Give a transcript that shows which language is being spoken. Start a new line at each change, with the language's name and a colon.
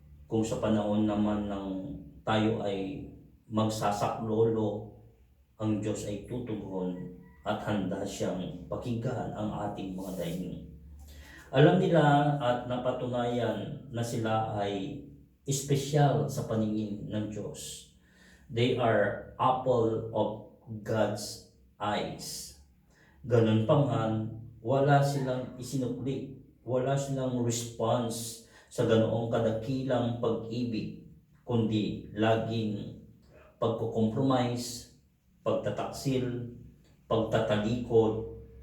Filipino: Kung sa panahon naman ng tayo ay magsasaklolo, ang Diyos ay tutugon at handa siyang pakinggan ang ating mga dahiling. Alam nila at napatunayan na sila ay espesyal sa paningin ng Diyos.
English: They are apple of God's eyes.
Filipino: Ganun pa man, wala silang isinukli, wala silang response sa ganoong kadakilang pag-ibig, kundi laging pagkukompromise, pagtataksil, pagtatalikod,